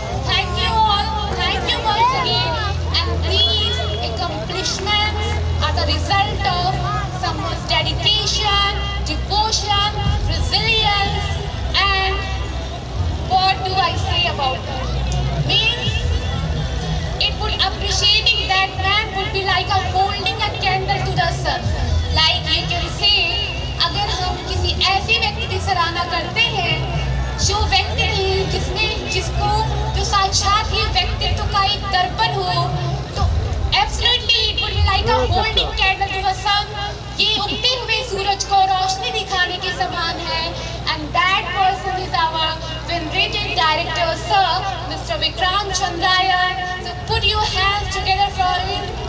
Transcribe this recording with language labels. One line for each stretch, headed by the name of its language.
English: Thank you all, thank you once again. And these accomplishments are the result of someone's dedication, devotion, resilience, and what do I say about that? Means it would appreciating that man would be like a holding a candle to the sun. Like you can say,
Hindi: अगर हम किसी ऐसे व्यक्ति की सराहना करते हैं जो व्यक्ति नहीं जिसको जो साक्षात ही व्यक्तित्व का एक दर्पण हो, तो
English: Absolutely it would be like a holding candle to the sun.
Hindi: ये उगते हुए सूरज को रोशनी दिखाने के समान है।
English: And that person is our venerated director sir, Mr. Vikrant Chandrayan. So put your hands together for him.